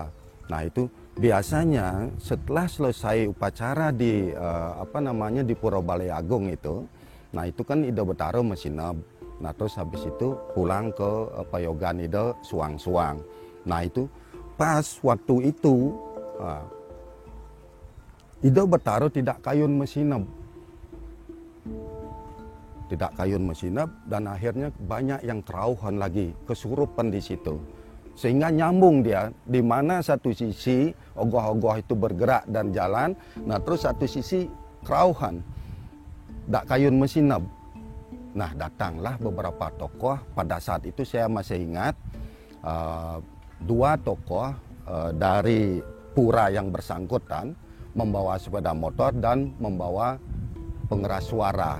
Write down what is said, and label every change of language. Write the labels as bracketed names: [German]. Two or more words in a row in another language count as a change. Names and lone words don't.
[Indonesian] Nah itu biasanya setelah selesai upacara di di Pura Balai Agung itu, nah itu kan [Balinese] Ida Betara mesinap. [Indonesian] Nah terus habis itu pulang ke Payogan [Balinese] Ida suang-suang. [Indonesian] Nah itu pas waktu itu Ida Betara tidak [Balinese] kayun mesinap. Tidak kayun mesinap, [Indonesian] dan akhirnya banyak yang kerauhan lagi, kesurupan di situ. Sehingga nyambung dia, di mana satu sisi ogoh-ogoh itu bergerak dan jalan, nah terus satu sisi kerauhan, tidak [Balinese] kayun mesinap. [Indonesian] Nah datanglah beberapa tokoh, pada saat itu saya masih ingat, dua tokoh dari pura yang bersangkutan, membawa sepeda motor dan membawa pengeras suara.